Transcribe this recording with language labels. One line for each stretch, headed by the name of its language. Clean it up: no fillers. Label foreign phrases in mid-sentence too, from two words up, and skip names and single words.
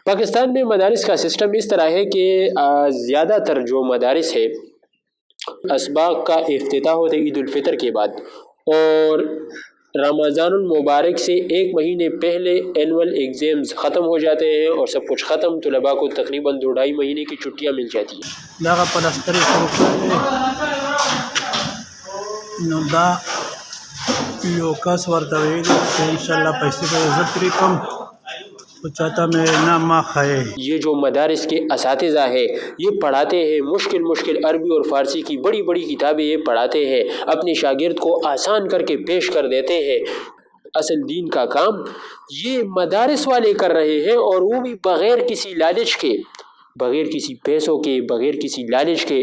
Urdu: پاکستان میں مدارس کا سسٹم اس طرح ہے کہ زیادہ تر جو مدارس ہے اسباق کا افتتاح ہوتا ہے عید الفطر کے بعد، اور رمضان المبارک سے ایک مہینے پہلے
English: annual exams
Urdu: ختم ہو جاتے ہیں اور سب کچھ ختم، طلباء کو تقریباً 2-2.5 مہینے کی چھٹیاں مل جاتی ہیں۔
Pashto: دغه پلستر شروع کړی نو دا یو کس ورته ویلي چې انشاءالله پیسې به زه پرې کوم، خو چاته مې نه ما ښایي۔
Urdu: یہ جو مدارس کے اساتذہ ہے یہ پڑھاتے ہیں مشکل عربی اور فارسی کی بڑی بڑی کتابیں یہ پڑھاتے ہیں، اپنے شاگرد کو آسان کر کے پیش کر دیتے ہیں۔ اصل دین کا کام یہ مدارس والے کر رہے ہیں، اور وہ بھی بغیر کسی لالچ کے، بغیر کسی پیسوں کے، بغیر کسی لالچ کے۔